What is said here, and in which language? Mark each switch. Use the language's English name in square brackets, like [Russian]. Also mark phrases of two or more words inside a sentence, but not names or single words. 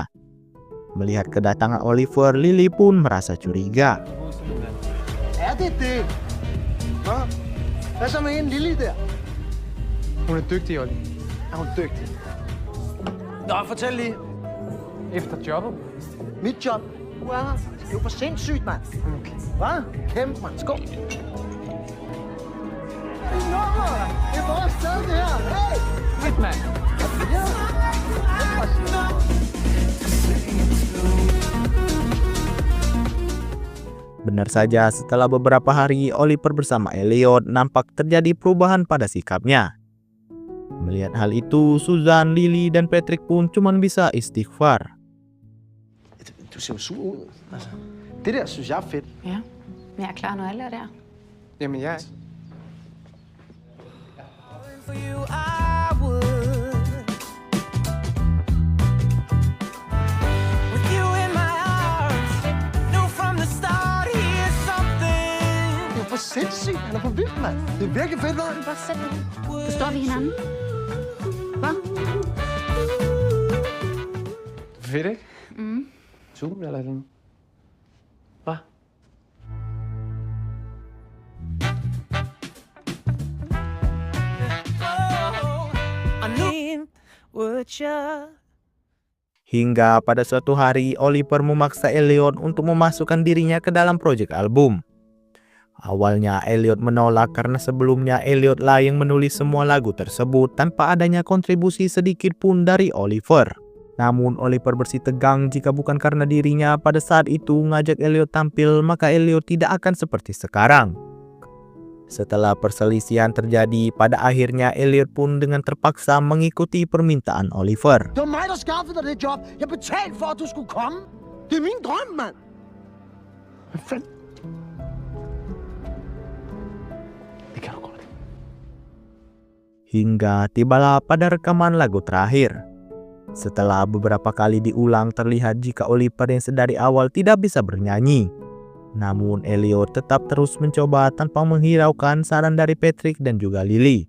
[Indonesian] Melihat kedatangan Oliver, Lily pun merasa curiga. [Danish] Det? Hva? Hvad så med hende Lily der? Hun er dygtig, Olli. Er hun dygtig? Nå, fortæl lige. Efter jobbet? Mit job? Du er her. Det er jo for sindssygt, mand. Okay. Hva? Kæmpe, mand. Skål. Det er vores sted, det her. Hey! Fedt, mand. Ja. [Indonesian] Benar saja, setelah beberapa hari, Oliver bersama Elliot nampak terjadi perubahan pada sikapnya. Melihat hal itu, Susan, Lily, dan Patrick pun cuma bisa istighfar. [Danish] Du ser jo sur ud. Altså, det der synes jeg er fedt. Ja, jeg er klar, når alle er der. Jamen, jeg [English] For you, I would. With you in my arms, knew from the start here's something. [Danish] Det er jo for sindssygt. Han er for vild, mand. Det er virkelig fedt, mand. Bare sæt dig. Forstår vi hinanden? Hvad? Fedt, ikke? Zoom eller sådan. Hvad? [Indonesian] Hingga pada suatu hari, Oliver memaksa Elliot untuk memasukkan dirinya ke dalam proyek album. Awalnya Elliot menolak karena sebelumnya Elliot lah yang menulis semua lagu tersebut tanpa adanya kontribusi sedikit pun dari Oliver. Namun Oliver bersih tegang jika bukan karena dirinya pada saat itu ngajak Elliot tampil, maka Elliot tidak akan seperti sekarang. Setelah perselisihan terjadi, pada akhirnya Elliot pun dengan terpaksa mengikuti permintaan Oliver. [Danish] Det var mig, der skaffede dig det job. Jeg betalte for, at du skulle komme. Det er min drøm, mand. Hvad fanden? Det kan du godt. [Indonesian] Hingga tibalah pada rekaman lagu terakhir. Setelah beberapa kali diulang, terlihat jika Oliver yang sedari awal tidak bisa bernyanyi. Namun Elliot tetap terus mencoba tanpa menghiraukan saran dari Patrick dan juga Lily.